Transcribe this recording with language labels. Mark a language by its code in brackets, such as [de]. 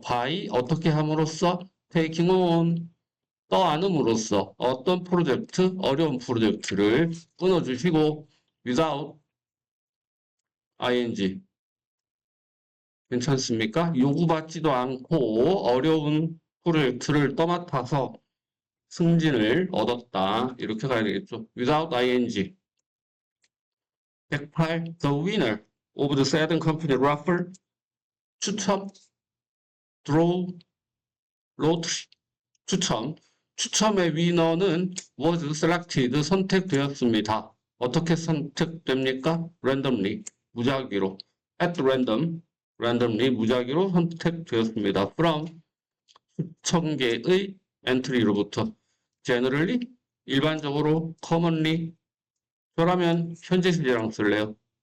[ko] by 어떻게 함으로써 [en] taking on [ko] 떠안음으로써 어떤 프로젝트 어려운 프로젝트를 끊어주시고 without ing 괜찮습니까? 요구받지도 않고 어려운 프로젝트를 떠맡아서 승진을 얻었다. 이렇게 가야 되겠죠. without ing 108. [en] The winner of the Saturn Company raffle 추첨 draw lottery [ko] 추첨의 위너는 [en] was selected [ko] 선택되었습니다. 어떻게 선택됩니까? randomly 무작위로 [en] at randomly [ko] 무작위로 선택되었습니다. from 수천 개의 엔트리로부터 generally 일반적으로 commonly 저라면 현재 시제랑 쓸래요.